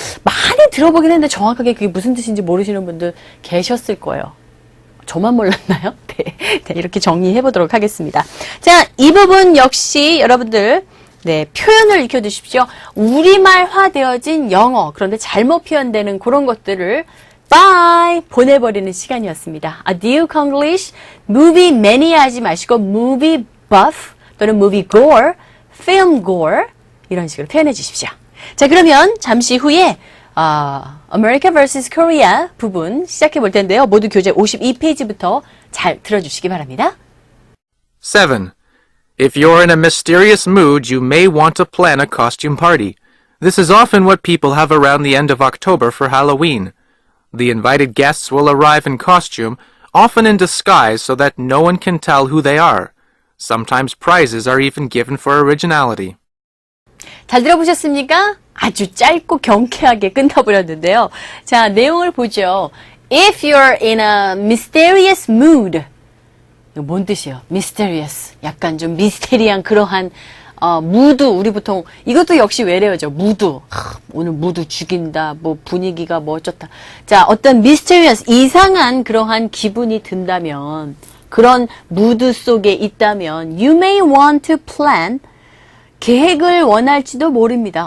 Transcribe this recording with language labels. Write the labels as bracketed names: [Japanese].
[Korean] 많이 들어보긴 했는데 정확하게 그게 무슨 뜻인지 모르시는 분들 계셨을 거예요. 저만 몰랐나요? 네, 이렇게 정리해 보도록 하겠습니다. 자, 이 부분 역시 여러분들 네, 표현을 익혀두십시오. 우리말화되어진 영어, 그런데 잘못 표현되는 그런 것들을 bye 보내버리는 시간이었습니다. Adieu Konglish, movie mania 하지 마시고 movie buff 또는 movie goer, film goer 이런 식으로 표현해 주십시오. 자, 그러면 잠시 후에 America vs. Korea 부분 시작해 볼 텐데요. 모두 교재 52페이지부터 잘 들어주시기 바랍니다. [English] 7. If you're in a mysterious mood, you may want to plan a costume party. This is often what people have around the end of October for Halloween. The invited guests will arrive in costume, often in disguise so that no one can tell who they are. Sometimes prizes are even given for originality. [Korean] 잘 들어보셨습니까? 아주 짧고 경쾌하게 끝나버렸는데요. 자, 내용을 보죠. [English] If you're in a mysterious mood. [Korean] 이거 뭔 뜻이에요? mysterious. 약간 좀 미스테리한 그러한 무드, 우리 보통, 이것도 역시 외래어죠. 무드. 오늘 무드 죽인다, 뭐 분위기가 뭐 어쩌다. 자, 어떤 mysterious, 이상한 그러한 기분이 든다면, 그런 무드 속에 있다면, [English] you may want to plan, [Korean] 계획을 원할지도 모릅니다.